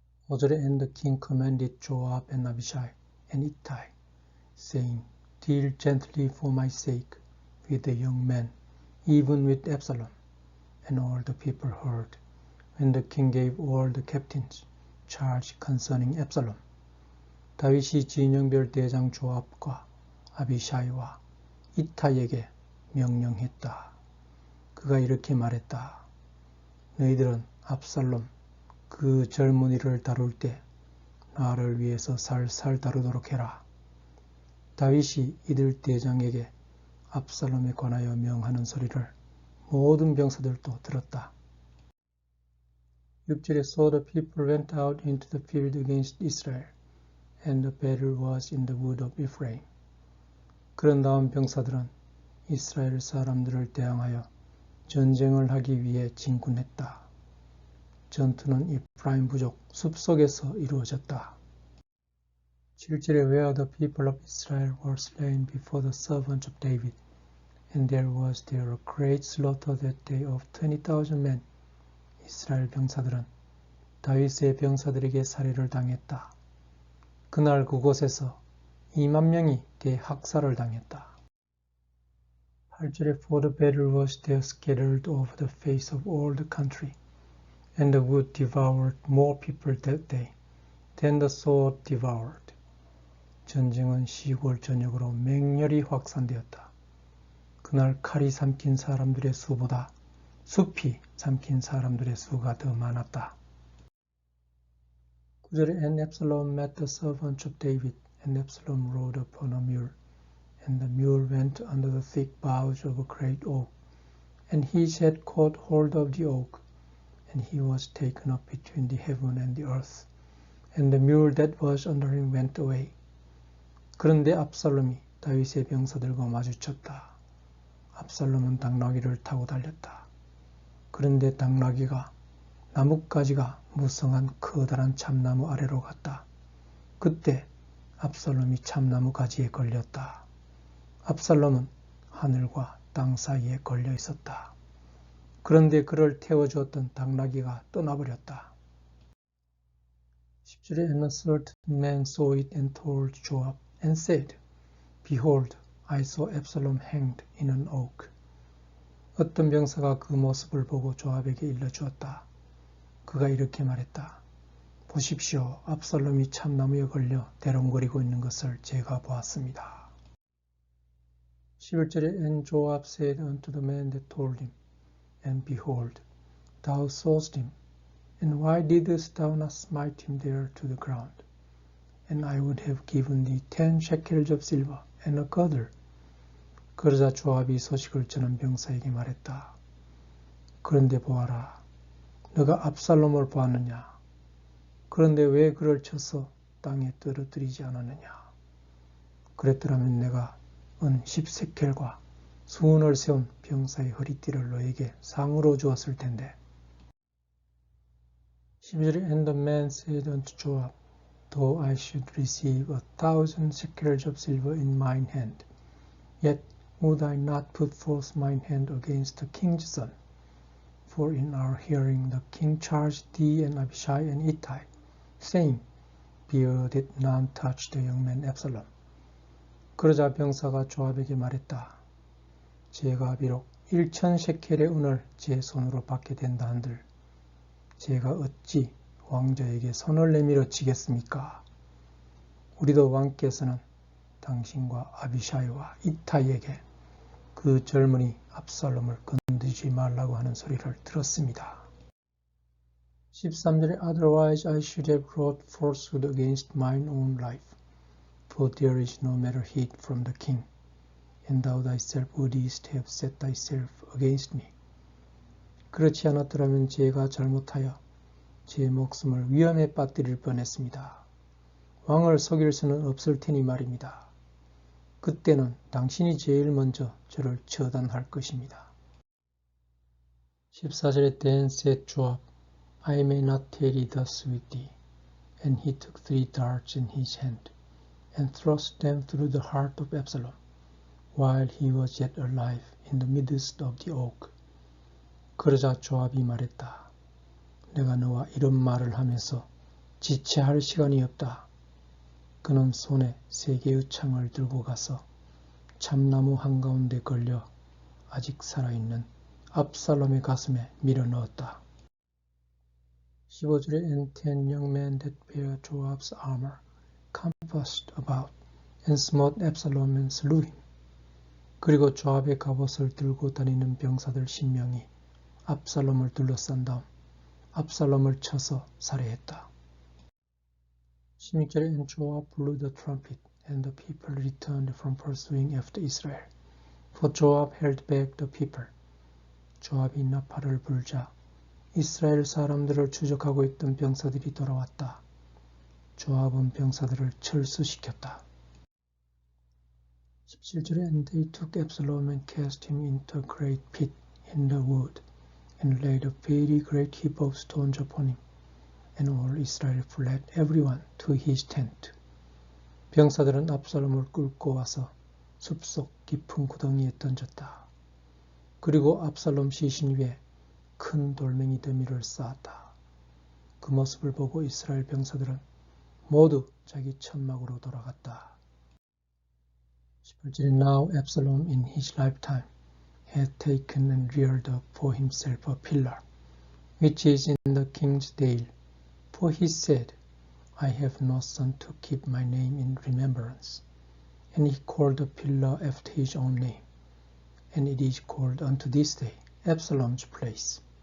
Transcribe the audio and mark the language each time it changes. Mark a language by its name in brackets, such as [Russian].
[Korean] 5절에 [English] And the king commanded Joab and Abishai and Ittai, saying, Deal gently for my sake with the young men, even with Absalom. And all the people heard, when the king gave all the captains charge concerning Absalom. [Korean] 다윗이 진영별 대장 조압과 아비샤이와 이타이에게 명령했다. 그가 이렇게 말했다. 너희들은 압살롬 그 젊은이를 다룰 때 나를 위해서 살살 다루도록 해라. 다윗이 이들 대장에게 압살롬에 관하여 명하는 소리를 모든 병사들도 들었다. 6절에 [English] So the people went out into the field against Israel, and the battle was in the wood of Ephraim. [Korean] 그런 다음 병사들은 이스라엘 사람들을 대항하여 전쟁을 하기 위해 진군했다. 전투는 이프라임 부족 숲속에서 이루어졌다. 7절에 [English] Where the people of Israel were slain before the servants of David, and there was there a great slaughter that day of 20,000 men. [Korean] 이스라엘 병사들은 다윗의 병사들에게 살해를 당했다. 그날 그곳에서 20,000명이 대학살을 당했다. 8절에 [English] For the battle was there scattered over the face of all the country, and the wood devoured more people that day than the sword devoured. [Korean] 전쟁은 시골 전역으로 맹렬히 확산되었다. 그날 칼이 삼킨 사람들의 수보다 숲이 삼킨 사람들의 수가 더 많았다. 9절에 [English] And Absalom met the servants of David, and Absalom rode upon a mule, and the mule went under the thick boughs of a great oak, and his head caught hold of the oak, and he was taken up between the heaven and the earth, and the mule that was under him went away. [Korean] 그런데 압살롬이 다윗의 병사들과 마주쳤다. 압살롬은 당나귀를 타고 달렸다. 그런데 당나귀가 나뭇가지가 무성한 커다란 참나무 아래로 갔다. 그때 압살롬이 참나무 가지에 걸렸다. 압살롬은 하늘과 땅 사이에 걸려 있었다. 그런데 그를 태워주었던 당나귀가 떠나버렸다. 10절에 [English] And a certain man saw it and told Joab and said, Behold, I saw Absalom hanged in an oak. [Korean] 어떤 병사가 그 모습을 보고 조압에게 일러주었다. 그가 이렇게 말했다. 보십시오. 압살롬이 참나무에 걸려 대롱거리고 있는 것을 제가 보았습니다. 11절에 [English] And Joab said unto the man that told him, And behold, thou sawest him, and why didst thou not smite him there to the ground? And I would have given thee 10 shekels of silver and a girdle. [Korean] 그러자 조압이 소식을 전한 병사에게 말했다. 그런데 보아라, 너가 압살롬을 보았느냐? 그런데 왜 그를 쳐서 땅에 떨어뜨리지 않았느냐? 그랬더라면 내가 은 10세켈과 수은을 세운 병사의 허리띠를 너에게 상으로 주었을 텐데. 12절에 [English] And the man said unto Joab, Though I should receive 1,000 shekels of silver in mine hand, yet would I not put forth mine hand against the king's son? For in our hearing the king charged thee and Abishai and Ittai, saying, Bear did none touch the young man Absalom. [Korean] 그러자 병사가 조압에게 말했다. 제가 비록 1,000 셰켈의 은을 제 손으로 받게 된다 한들 제가 어찌 왕자에게 손을 내밀어 치겠습니까? 우리도 왕께서는 당신과 아비샤이와 이타이에게 그 젊은이 압살롬을 건드리지 말라고 하는 소리를 들었습니다. 13절에 [English] Otherwise I should have brought falsehood against mine own life, for there is no matter hid from the king, and thou thyself wouldst have set thyself against me. [Korean] 그렇지 않았더라면 제가 잘못하여 제 목숨을 위험에 빠뜨릴 뻔했습니다. 왕을 속일 수는 없을 테니 말입니다. 그때는 당신이 제일 먼저 저를 처단할 것입니다. 14절에 [English] Then said Joab, I may not tarry thus with thee. And he took 3 darts in his hand, and thrust them through the heart of Absalom, while he was yet alive in the midst of the oak. [Korean] 그러자 조압이 말했다. 내가 너와 이런 말을 하면서 지체할 시간이 없다. 그는 손에 3개의 창을 들고 가서 참나무 한가운데 걸려 아직 살아있는 압살롬의 가슴에 밀어 넣었다. 15절에 [English] And 10 young men that bear Joab's armor compassed about and smote Absalom and slew him. [Korean] 그리고 조압의 갑옷을 들고 다니는 병사들 10명이 압살롬을 둘러싼 다음 압살롬을 쳐서 살해했다. 16절에 [English] And Joab blew the trumpet, and the people returned from pursuing after Israel. For Joab held back the people. [Korean] 조압이 나팔을 불자 이스라엘 사람들을 추적하고 있던 병사들이 돌아왔다. 조압은 병사들을 철수시켰다. 17절에 [English] And they took Absalom and cast him into a great pit in the wood, and laid a very great heap of stones upon him. And all Israel fled everyone to his tent. [Korean] 병사들은 압살롬을 끌고 와서 숲속 깊은 구덩이에 던졌다. 그리고 압살롬 시신 위에 큰 돌멩이 더미를 쌓았다. 그 모습을 보고 이스라엘 병사들은 모두 자기 천막으로 돌아갔다. 18절에 [English] Now Absalom in his lifetime had taken and reared up for himself a pillar, which is in the king's dale. For he said, I have no son to keep my name in remembrance. And he called the pillar after his own name. And it is called unto this day Absalom's place.